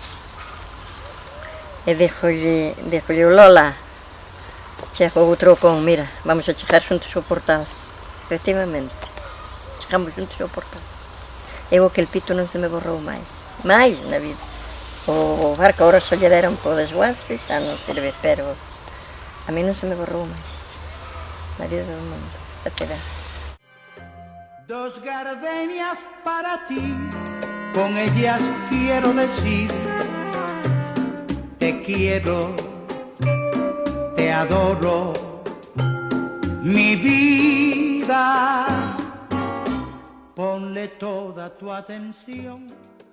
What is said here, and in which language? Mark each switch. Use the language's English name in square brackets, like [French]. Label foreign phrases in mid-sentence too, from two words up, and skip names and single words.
[Galician] E deixolle o Lola, chego outro con, mira, vamos a chegar xuntos ao portal. Efectivamente, chegamos xuntos ao portal. Eu aquel pito non se me borrou máis na vida. O barco agora só lle deron para o desguace, xa non serve, [Spanish] pero A mí no se me borró más. Marido del mundo. Espera. Dos gardenias para ti, con ellas quiero decir, te quiero, te adoro, mi vida, ponle toda tu atención.